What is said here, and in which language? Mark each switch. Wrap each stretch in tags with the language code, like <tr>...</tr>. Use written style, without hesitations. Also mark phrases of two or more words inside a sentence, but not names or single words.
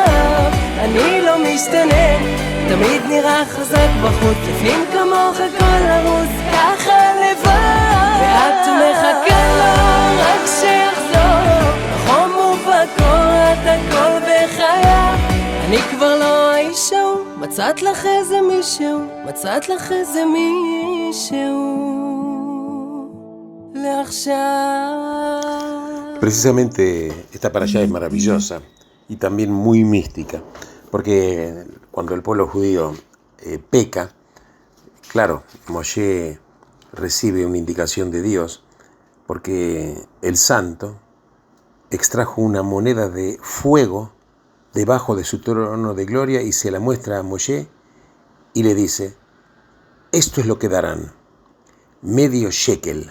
<he>אני לא משתנה, תמיד נראה חזק בחוץ, לפנים כמוך כל הרוס ככה לבד, ואת מחכה לו רק שיחזור בחום ובקור את הכל בחייו. אני כבר לא האיש ההוא, מצאת לך איזה מישהו, מצאת לך איזה מישהו.</he> <es>Precisamente esta parashá es maravillosa y también muy mística, porque cuando el pueblo judío peca, claro, Moshe recibe una indicación de Dios, porque el santo extrajo una moneda de fuego debajo de su trono de gloria y se la muestra a Moshe y le dice: esto es lo que darán, medio shekel.</es>